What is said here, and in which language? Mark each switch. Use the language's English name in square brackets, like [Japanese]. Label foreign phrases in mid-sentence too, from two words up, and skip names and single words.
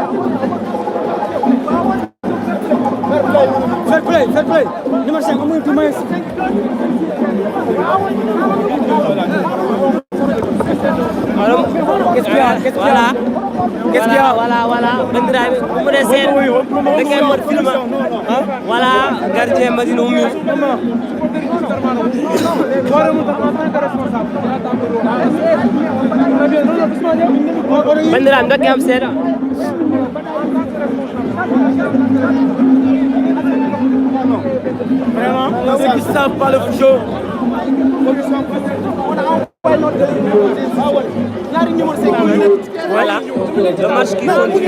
[English] Fair play. [French] Numéro 5, on monte mais qu'est-ce qu'il y a? Voilà. [Fula] Bandiraɓe ɗumre seeɗa deke mbaɗ film voilà gardien Madina ummi bandiraɓe dokke am seeɗa [French] Vraiment, ceux qui savent pas le football. Voilà, le match qui continue.